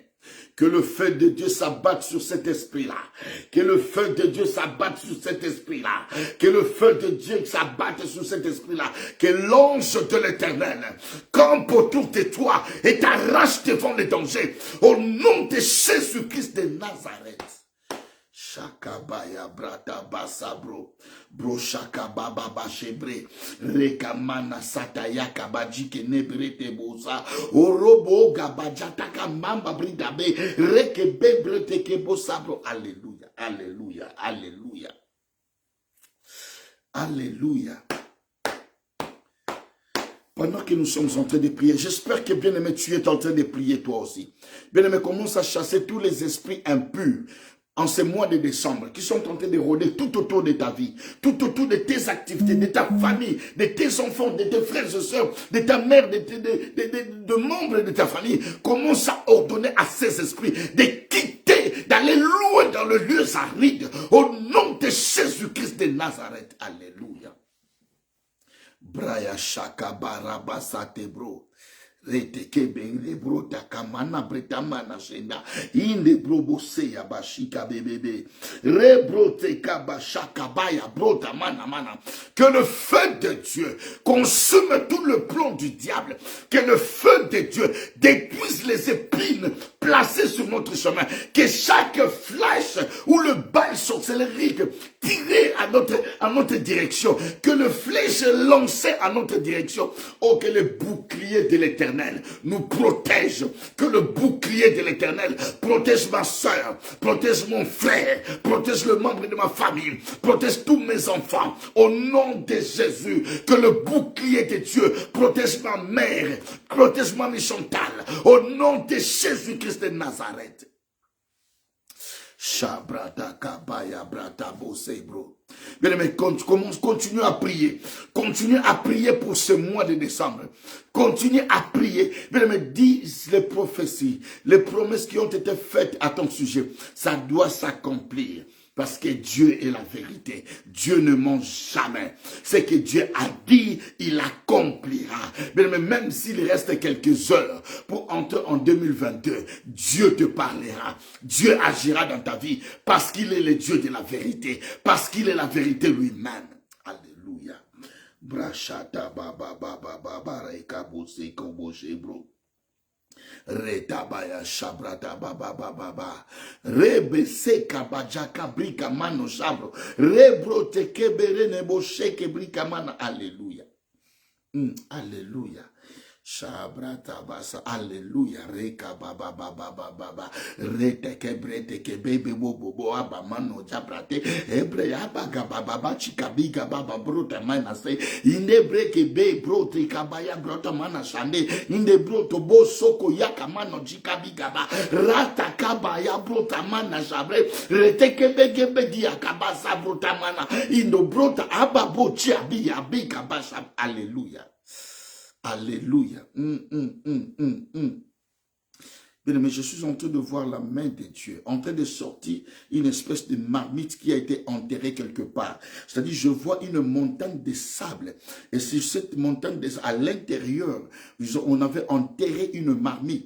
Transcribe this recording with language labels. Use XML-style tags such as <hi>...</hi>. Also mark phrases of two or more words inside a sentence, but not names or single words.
<fr>Que le feu de Dieu s'abatte sur cet esprit-là. Que le feu de Dieu s'abatte sur cet esprit-là. Que le feu de Dieu s'abatte sur cet esprit-là. Que l'ange de l'Éternel campe autour de toi et t'arrache devant les dangers. Au nom de Jésus-Christ de Nazareth. Shakabaya brata basabro. Bro shakababa bashebre. Rekamana sataya kabaji kenebre tebosa. Orobo gabajata kamamba bridabe. Rekebe brete kebo sabro. Alléluia. Alléluia. Alléluia. Alléluia. Pendant que nous sommes en train de prier, j'espère que bien-aimé, tu es en train de prier toi aussi. Bien-aimé, commence à chasser tous les esprits impurs en ce mois de décembre, qui sont en train de rôder tout autour de ta vie, tout autour de tes activités, de ta famille, de tes enfants, de tes frères et sœurs, de ta mère, de membres de ta famille. Commence à ordonner à ces esprits de quitter, d'aller loin dans le lieu aride, au nom de Jésus-Christ de Nazareth. Alléluia. Braya shaka baraba satebro. Reteke bengle bro takamana bretamana shenda inde bro bose ya bashika bebebe rebro teka bashaka baya bro tamana mana. Que le feu de Dieu consume tout le plan du diable. Que le feu de Dieu détruise les épines placées sur notre chemin. Que chaque flèche ou le bail sorcellerique tiré à notre direction, que le flèche lancé à notre direction, oh, que le bouclier de l'Éternel nous protège, que le bouclier de l'Éternel protège ma soeur, protège mon frère, protège le membre de ma famille, protège tous mes enfants, au nom de Jésus. Que le bouclier de Dieu protège ma mère, protège Mamie Chantal, au nom de Jésus-Christ de Nazareth. Shabrata kabaya brata bosebro. Bien aimé, continue à prier. Continue à prier pour ce mois de décembre. Continue à prier. Bien aimé, dis les prophéties, les promesses qui ont été faites à ton sujet. Ça doit s'accomplir. Parce que Dieu est la vérité. Dieu ne ment jamais. Ce que Dieu a dit, il accomplira. Mais même s'il reste quelques heures pour entrer en 2022, Dieu te parlera. Dieu agira dans ta vie parce qu'il est le Dieu de la vérité. Parce qu'il est la vérité lui-même. Alléluia. Brachata baba baba baba rekabose koboshe bro. Retabaya shabrata baba baba baba rebese kabajaka brika mano shabro rebrote kebere nebo sheke brika mana. Alléluia. Alléluia. Shabrata basa. Alléluia. Reka baba baba baba rete kebrete kebebe bobo bo aba mano jabrate ebre aba gaba baba chikabiga baba brota mana se inde breke be brote kabaya brota mana shande inde broto bo soko yaka mano chikabiga ba rata kabaya brota mana shabre rete kebebe dia kabasa brota mana indo brota aba bo chiabi abika basa. Alléluia. Alléluia. Mais je suis en train de voir la main de Dieu, en train de sortir une espèce de marmite qui a été enterrée quelque part. C'est-à-dire, je vois une montagne de sable. Et sur cette montagne de sable, à l'intérieur, on avait enterré une marmite.</fr>